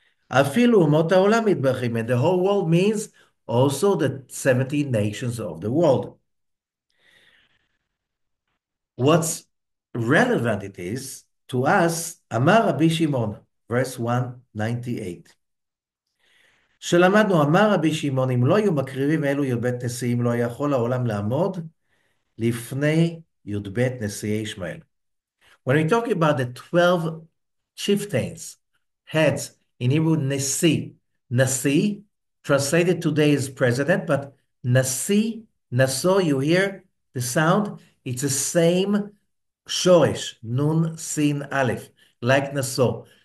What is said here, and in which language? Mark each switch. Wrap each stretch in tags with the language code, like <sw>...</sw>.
<he>Afilu umot ha'olam mitbarachim,</he> <en>and the whole world means also the 70 nations of the world. What's relevant it is to us, Amar Rabbi Shimon, verse 198.</en> <he>שלמדנו, אמר רבי שמעון, אם לא היו מקריבים אלו י"ב נשיאים, לא יכול העולם לעמוד לפני י"ב נשיאי ישמעאל.</he> <en>When we talk about the 12 chieftains, heads, in Hebrew, Nasi, translated today as president, but Naso, you hear the sound? It's the same shoresh, nun, sin, aleph, like Naso.</en>